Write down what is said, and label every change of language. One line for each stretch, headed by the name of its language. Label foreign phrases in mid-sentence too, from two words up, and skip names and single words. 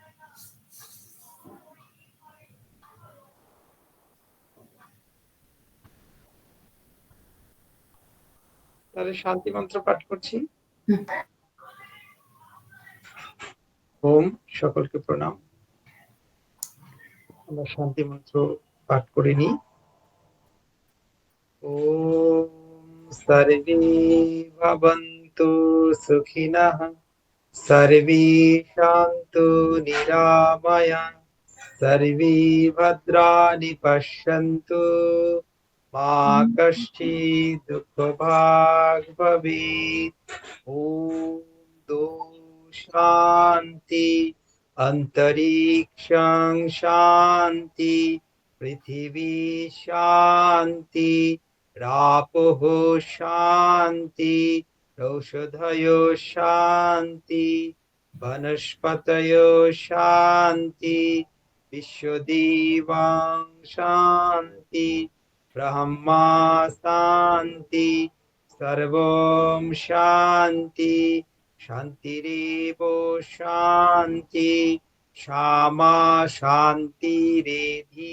Bangla: তাহলে শান্তি মন্ত্র পাঠ করছি। ওম, সকলকে প্রণাম। আমরা শান্তি মন্ত্র পাঠ করে নিই।
Sanskrit: ওম সর্বে ভবন্তু সুখিনঃ, সর্বে শান্তু নিরাময়া, সর্বে ভদ্রাণি পশ্যন্তু, মা কশ্চিৎ দুঃখভাগ্ ভবেৎ। ওম শান্তি অন্তরিক্ষং শান্তি পৃথিবী শান্তি, রাপহ শান্তি, ঔষধয় শান্তি, বনস্পতয় শান্তি, বিশ্বদেবাং শান্তি, ব্রহ্মা শান্তি, সর্বম শান্তি, শান্তিরেব শান্তি, শ্যামা শান্তিরেধি।